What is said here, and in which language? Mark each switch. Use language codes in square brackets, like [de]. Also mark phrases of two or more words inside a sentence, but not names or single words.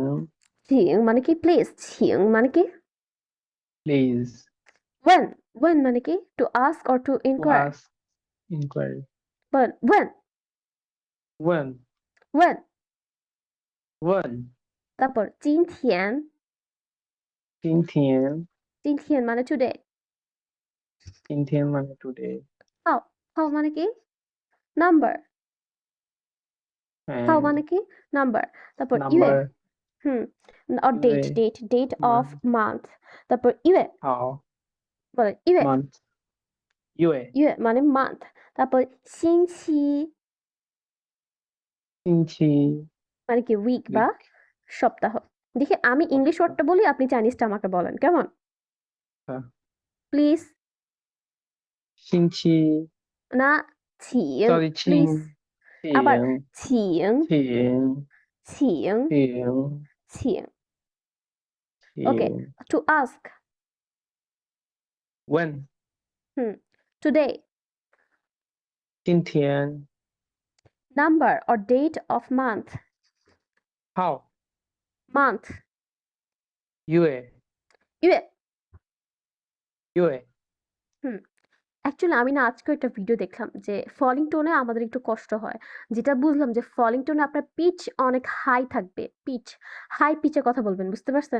[bn] ছিং মানে কি? প্লিজ। ছিং মানে কি? [en] প্লিজ ওয়েন। ওয়েন মানে কি? to ask or to টু ইনকোয়ার। ask inquiry. [bn] বলেন ওয়েন। [zh] ওয়েন ওয়েন। ওয়েন [bn] তারপর 今天。 [zh] 今天 [bn] 今天 মানে টুডে। 今天 মানে টুডে। হাউ। হাউ মানে কি? নাম্বার। হাউ হ্যাঁ মানে কি? নাম্বার। তারপর ইয়ে। [en] নাম্বার হুম or date [zh] 对 [en] date of month month তারপর ইয়ে [zh] 好 [bn] বলেন ইয়ে [en] month 月 [bn] ইয়ে মানে month তারপর 星期 [zh] 星期 [bn] মানে কি উইক বা [en] week [bn] সপ্তাহ দেখি আমি ইংলিশ সপ্তাহ ওয়ার্ডটা বলি আপনি চাইনিজটা আমাকে বলেন কেমন হ্যাঁ [en] প্লিজ [zh] 星期 না 请 [en] sorry [bn] প্লিজ আবার [zh] 请请请请请请 okay 请 [en] to ask when হুম today [zh] 今天 [en] number or date of month how month [zh] 月 ইয়ে 月 [bn] হুম অ্যাকচুয়ালি আমি না আজকে একটা ভিডিও দেখলাম যে [en] falling tone [bn] আমাদের একটু কষ্ট হয় যেটা বুঝলাম যে [en] falling tone [bn] আপনার পিচ অনেক হাই থাকবে [en] pitch high pitch [bn] কথা বলবেন বুঝতে পারছেন